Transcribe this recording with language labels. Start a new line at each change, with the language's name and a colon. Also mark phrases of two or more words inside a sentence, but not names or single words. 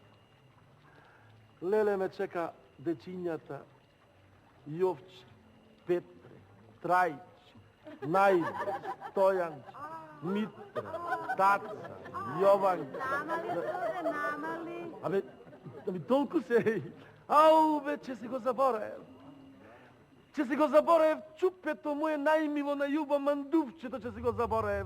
Macedonian: Леле ме чека дечињата Јовче, Петре, Трајче, Најде, Стојанче, Митре, Таца, Јованче. Намали. Абе, толку се... Ау, бе, че си го заборев. Че си го заборев чупето моje најмило на јуба мандувчето, че си го заборев.